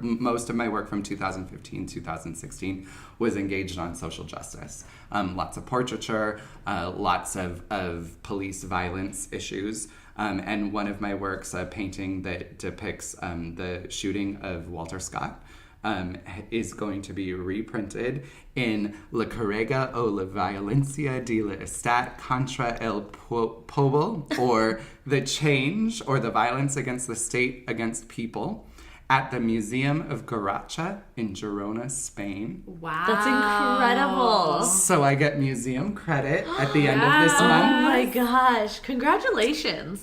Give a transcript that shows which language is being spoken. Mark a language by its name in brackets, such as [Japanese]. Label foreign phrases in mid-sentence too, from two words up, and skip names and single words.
[English] Most of my work from 2015, 2016 was engaged on social justice. Lots of portraiture, lots of police violence issues. And one of my works, a painting that depicts the shooting of Walter Scott, is going to be reprinted in La Carrega o la Violencia de la Estat contra el Pueblo, or The Change, or the Violence Against the State Against People, at the Museum of Garacha in Girona, Spain. Wow. That's incredible. So I get museum credit at the end of this Oh month. my gosh. Congratulations.